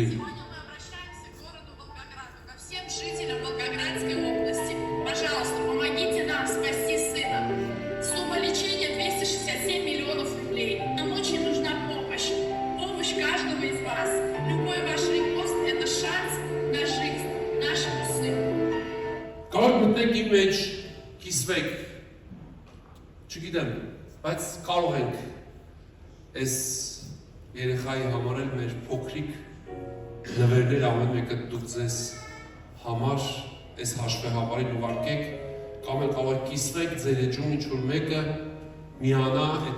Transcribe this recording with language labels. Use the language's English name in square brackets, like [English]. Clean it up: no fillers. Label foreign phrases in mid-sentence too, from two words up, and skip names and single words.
[Russian] Сегодня мы обращаемся к городу Волгограду, ко всем жителям Волгоградской области. Пожалуйста, помогите нам спасти сына. Сумма лечения 267 миллионов рублей. Нам очень нужна помощь. Помощь каждого из вас. Любой ваш репост – это шанс на жизнь нашему сыну. [Armenian] Կարող մտնեք իմ մեջ, կիսվեք, չգիտեմ, բայց կարող ենք այս երեխայի համար էլ մեր փոքրիկ նվերներ ամեն մեկը դուք ձեզ համար այս հաշվեհամարին ուղարկեք, կամ էլ կարող եք կիսվեք ձեր էջում ինչ-որ մեկը միանա այդ